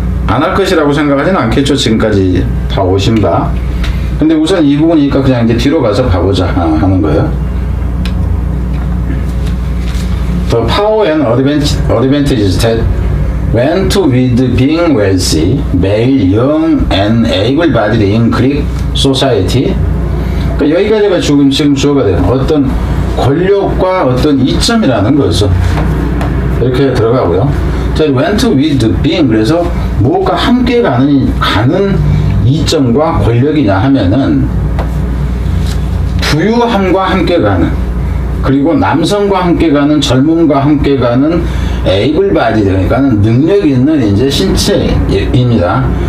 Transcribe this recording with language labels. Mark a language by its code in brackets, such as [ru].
[ko] 안 할 것이라고 생각하지는 않겠죠. 지금까지 다 오신다. 근데 우선 이 부분이니까 그냥 이제 뒤로 가서 봐보자 하는 거예요. [en] The power and advantages that went with being wealthy, male, young, and able-bodied in Greek society. [ko] 그러니까 여기까지가 지금 주어가 돼요. 어떤 권력과 어떤 이점이라는 거죠. 이렇게 들어가고요. 자, [en] went with being, [ko] 그래서 무엇과 함께 가는 이점과 권력이냐 하면은 부유함과 함께 가는, 그리고 남성과 함께 가는, 젊음과 함께 가는 able body, 그러니까는 능력 있는 이제 신체입니다.